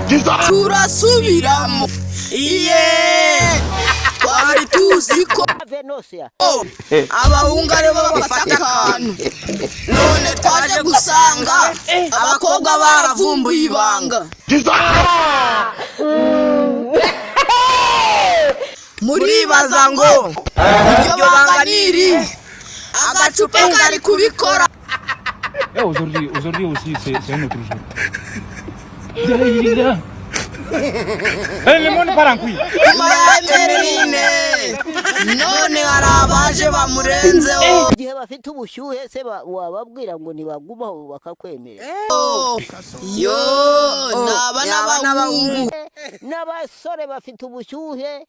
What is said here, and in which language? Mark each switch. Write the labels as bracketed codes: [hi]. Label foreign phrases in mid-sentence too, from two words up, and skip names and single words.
[rw] turasubiramo twari tuzi ko abahungu aribo bafata akantu none twaje gusanga abakobwa baravumbuye ibanga muribaza ngo iryo banga niri agacupa kari kubikora. [fr] Aujourd'hui aussi c'est un autre jour. Le monde part en couille. [rw] None harabaje bamurenzeho igihe bafite ubushyuhe se wababwira ngo nibagumaho bakakwemera. Yo naba n'abahungu n'abasore bafite ubushyuhe.